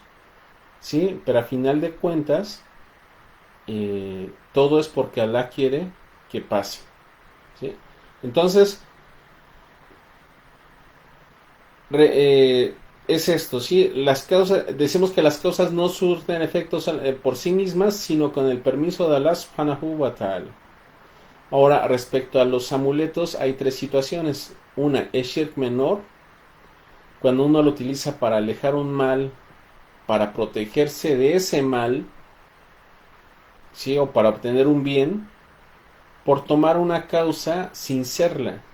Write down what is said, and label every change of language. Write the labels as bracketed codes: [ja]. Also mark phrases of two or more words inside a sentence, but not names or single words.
[es] Sí, pero a final de cuentas, todo es porque Allah quiere que pase. ¿Sí? Entonces, es esto, ¿sí? Las causas, decimos que las causas no surten efectos por sí mismas, sino con el permiso de Allah [ar] سبحانه وتعالى. [es] Ahora, respecto a los amuletos, hay tres situaciones. Una es shirk menor, cuando uno lo utiliza para alejar un mal, para protegerse de ese mal, ¿sí? O para obtener un bien, por tomar una causa sin serla.